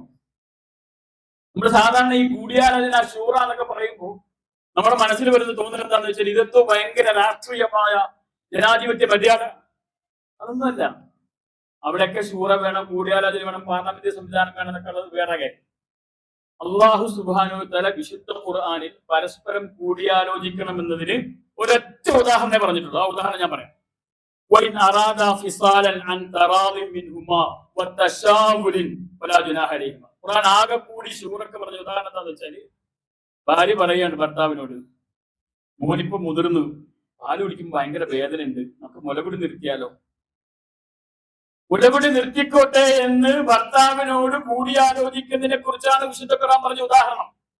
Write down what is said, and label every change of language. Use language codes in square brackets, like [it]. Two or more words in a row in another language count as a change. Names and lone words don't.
[ml] നമ്മൾ സാധാരണ ഈ കൂടിയാലോചന ഷൂറ എന്നൊക്കെ പറയുമ്പോൾ നമ്മുടെ മനസ്സിൽ വരുന്ന തോന്നൽ എന്താണെന്ന് വെച്ചാൽ ഇതെന്തോ ഭയങ്കര രാഷ്ട്രീയമായ ജനാധിപത്യ മര്യാദ. അതൊന്നുമല്ല. അവിടെയൊക്കെ ഷൂറ വേണം, കൂടിയാലോചന വേണം, പാർലമെന്റ് സംവിധാനം വേണം എന്നൊക്കെ ഉള്ളത് വേറെ കാര്യം. [ar] الله سبحانه وتعالى [ml] വിശുദ്ധ ഖുർആനിൽ പരസ്പരം കൂടിയാലോചിക്കണം എന്നതിന് ഒരൊറ്റ ഉദാഹരണമേ പറഞ്ഞിട്ടുള്ളൂ. ആ ഉദാഹരണം ഞാൻ പറയാം. [ar] وَإِنْ أَرَادَا فِصَالًا عَنْ تَرَاضٍ مِنْهُمَا وَتَشَاوُرٍ فَلَا جُنَاحَ عَلَيْهِمَا. [ml] ഖുർആൻ ആകെ കൂടി ഷൂറൊക്കെ പറഞ്ഞ ഉദാഹരണം എന്താണെന്ന് വെച്ചാല്, ഭാര്യ പറയാണ് ഭർത്താവിനോട്, മോനിപ്പോ മുതിർന്നു, പാല് കുടിക്കുമ്പോൾ ഭയങ്കര വേദന ഉണ്ട്, നമുക്ക് മുലകുടി നിർത്തിയാലോ. മുലകുടി നിർത്തിക്കോട്ടെ എന്ന് ഭർത്താവിനോട് കൂടിയാലോചിക്കുന്നതിനെ കുറിച്ചാണ് വിശുദ്ധ ഖുർആൻ പറഞ്ഞ ഉദാഹരണം.